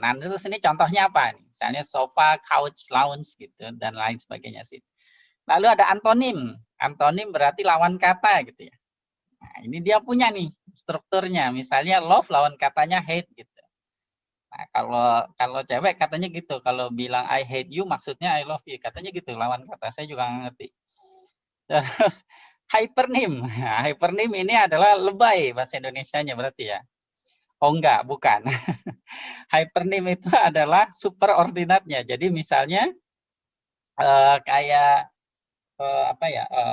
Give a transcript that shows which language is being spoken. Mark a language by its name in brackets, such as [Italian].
[Indonesian] Nah, terus ini contohnya apa? Misalnya sofa, couch, lounge gitu dan lain sebagainya sih. Lalu ada antonim. Antonim berarti lawan kata gitu ya. Nah, ini dia punya nih strukturnya. Misalnya love lawan katanya hate gitu. Nah, kalau cewek katanya gitu. Kalau bilang [English] I hate you [Indonesian] maksudnya [English] I love you. [Indonesian] Katanya gitu lawan kata. Saya juga nggak ngerti. Terus hypernym. Nah, hypernym ini adalah lebay bahasa Indonesianya berarti ya. Oh enggak, bukan. Hypernym itu adalah superordinatnya. Jadi misalnya kayak apa ya?